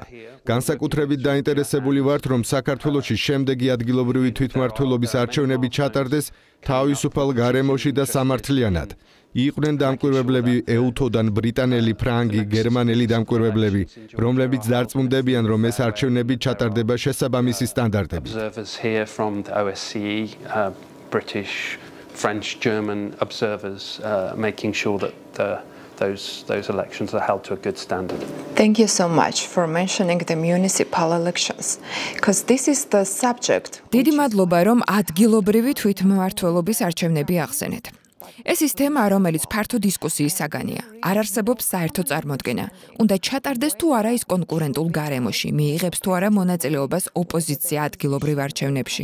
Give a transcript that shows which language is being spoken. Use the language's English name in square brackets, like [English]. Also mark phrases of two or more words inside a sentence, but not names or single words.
[Georgian] განსაკუთრებით დაინტერესებული ვართ, რომ საქართველოში შემდეგი ადგილობრივი თვითმმართველობის არჩევნები ჩატარდეს თავისუფალ გარემოში და სამართლიანად. იყვნენ დამკვირვებლები ეუთოდან ბრიტანელი, ფრანგი, გერმანელი დამკვირვებლები, რომლებიც დარწმუნდებიან, რომ ეს არჩევნები ჩატარდება შესაბამისი სტანდარტებით. [English] British, French, German observers making sure that those elections are held to a good standard. Thank you so much for mentioning the municipal elections, because this is the subject. [Georgian] დიდი მადლობა, რომ ადგილობრივი თვითმმართველობის არჩევნები ახსენეთ. ეს ის თემა, რომელიც ფართო დისკუსიის საგანია. არ არსებობს საერთო წარმოდგენა. უნდა ჩატარდეს თუ არა ის კონკურენტულ გარემოში, მიიღებს თუ არა მონაწილეობას ოპოზიცია ადგილობრივ არჩევნებში.